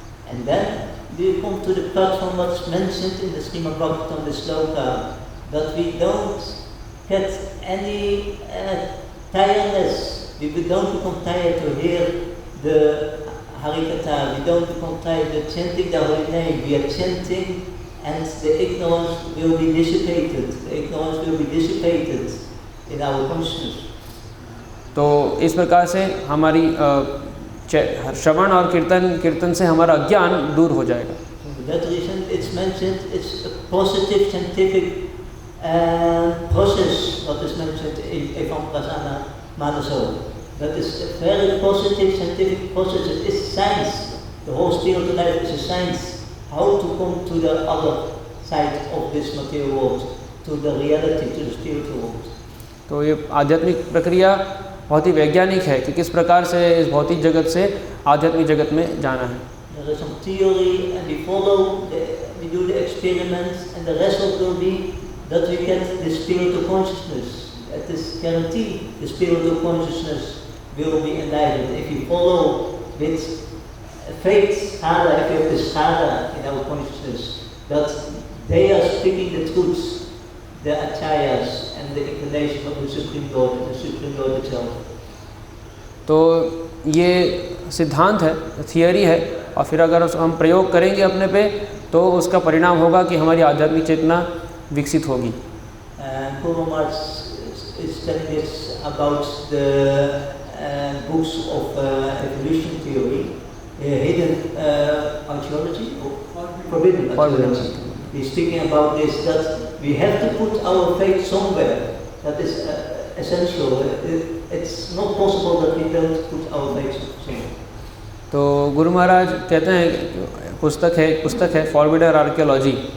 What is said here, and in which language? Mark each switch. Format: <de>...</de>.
<en>And then we come to the platform what's mentioned in the Srimad Bhagavatam, the sloka, that we don't get any tiredness. We don't become tired to hear the Harikatha. We don't become tired of chanting the holy name. We are chanting, and the ignorance will be dissipated. The ignorance will be dissipated in our consciousness.</en> <hi>तो इस प्रकार से हमारी श्रवण और कीर्तन से हमारा अज्ञान दूर हो जाएगा.</hi> <en>For that reason, it's mentioned. It's a positive scientific process. What is mentioned in Evanprasana Manaso. That is a very positive scientific process. It is science. The whole spiritual life is a science. How to come to the other side of this material world, to the reality, to the spiritual world.</en> <hi>तो ये आध्यात्मिक प्रक्रिया बहुत ही वैज्ञानिक है कि किस प्रकार से इस भौतिक जगत से आध्यात्मिक जगत में जाना है.</hi> <en>There is some theory, and we follow, we do the experiments, and the result will be that we get the spiritual consciousness. It is guaranteed the spiritual consciousness will be enlightened if we follow with faith, schada, if we have the schada in our consciousness, that they are speaking the truths, the acharyas and the inclination of the Supreme Lord and the Supreme Lord itself.</en> <hi>तो ये सिद्धांत है, theory है, और फिर अगर हम प्रयोग करेंगे अपने पे तो उसका परिणाम होगा कि हमारी आध्यात्मिक चेतना विकसित होगी.</hi> <en>Guru Maharaj is telling us about the books of evolution theory, hidden archaeology, or forbidden archaeology. He's speaking about this, that we have to put our faith somewhere. That is essential. It's not possible that we don't put our faith somewhere.</en> <hi>तो गुरु महाराज कहते हैं पुस्तक है forbidden archaeology.</hi>